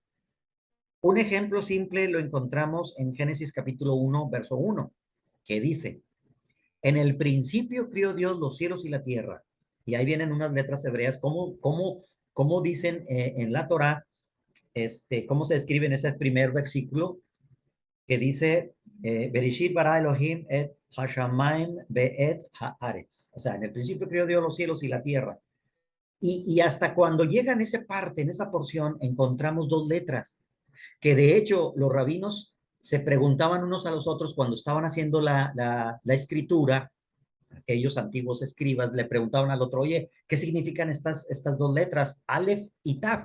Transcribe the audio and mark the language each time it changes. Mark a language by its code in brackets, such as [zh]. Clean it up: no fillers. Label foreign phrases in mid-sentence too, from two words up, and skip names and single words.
[es] Un ejemplo simple lo encontramos en Génesis capítulo 1, verso 1, que dice, en el principio crió Dios los cielos y la tierra. Y ahí vienen unas letras hebreas, cómo dicen en la Torá, cómo se describe en ese primer versículo, que dice, [he] בראשית ברא אלהים את השמים ואת הארץ. [es] O sea, en el principio crió Dios los cielos y la tierra. Y hasta cuando llega en esa parte, en esa porción, encontramos dos letras, que de hecho los rabinos se preguntaban unos a los otros cuando estaban haciendo la escritura. Aquellos antiguos escribas le preguntaban al otro, oye, ¿qué significan estas dos letras, Aleph y Tav?